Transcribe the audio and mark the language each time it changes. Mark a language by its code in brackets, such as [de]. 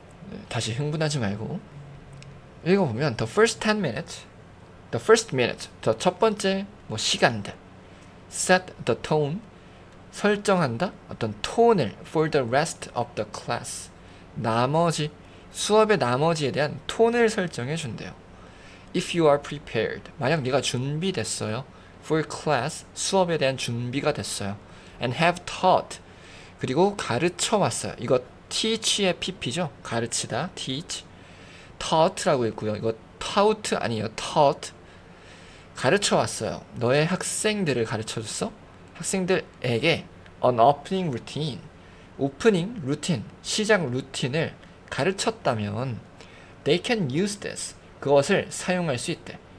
[ko] 네, 다시 흥분하지 말고 읽어보면 [en] the first 10 minutes, [ko] the first minute, 첫 번째 뭐 시간들, [en] set the tone, [ko] 설정한다 어떤 톤을 [en] for the rest of the class, [ko] 나머지 수업의 나머지에 대한 톤을 설정해 준대요. [en] If you are prepared, [ko] 만약 네가 준비됐어요. [en] For class, [ko] 수업에 대한 준비가 됐어요. [en] And have taught, [ko] 그리고 가르쳐 왔어요. 이거 teach의 pp죠. 가르치다, teach. taught라고 있고요. 이거 taught 아니에요. taught. 가르쳐 왔어요. 너의 학생들을 가르쳐 줬어? 학생들에게 [en] an opening routine, [ko] 오프닝 루틴, 시작 루틴을 가르쳤다면 [en] they can use this, [ko] 그것을 사용할 수 있대.